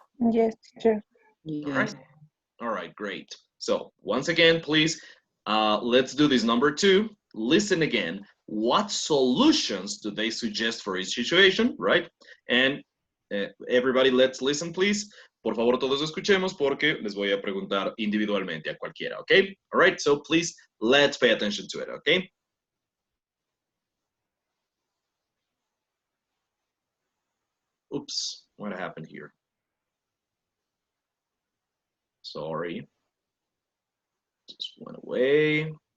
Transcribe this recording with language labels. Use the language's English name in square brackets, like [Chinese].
[English] Yes, teacher. All right, great. So once again, please, let's do this. Number 2, listen again. What solutions do they suggest for each situation, right? And everybody, let's listen, please. [Spanish] Por favor, todos escuchemos porque les voy a preguntar individualmente a cualquiera, okay? [English] All right, so please, let's pay attention to it, okay? Oops, what happened here? Sorry. Just went away.